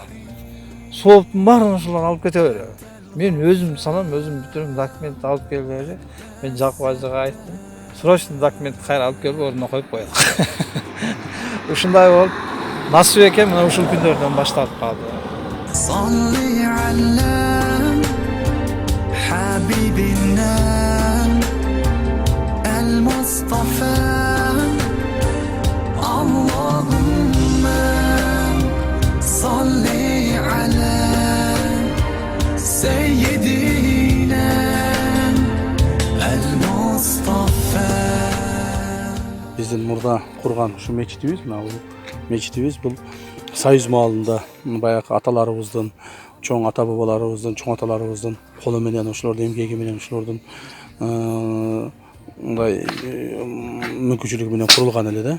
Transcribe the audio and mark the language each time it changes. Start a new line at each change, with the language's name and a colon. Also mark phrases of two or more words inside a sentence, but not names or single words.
Kyrgyz: Сооптун баарын ошолор алып кете берет. Мен өзүм салам, өзүм бүтүрүм, документ алып келгенде, мен Жакып ажыга айттым. Срочно документ кайра алып келип ордуна коюп коелук. Ушундай болуп, насып экен, мына ушул күндөрдөн башталып калды.
Arabic: صلي على حبيبنا المصطفى اللهم صل على سيدنا المصطفى.
Kyrgyz: Биздин мурда курган ушу мечитибиз, бул Союз маалында баягы аталарыбыздын, чоң ата бабаларыбыздын, чоң аталарыбыздын колу менен, ошолордун эмгеги менен, ошолордун мындай мүмкүнчүлүгү менен курулган эле да.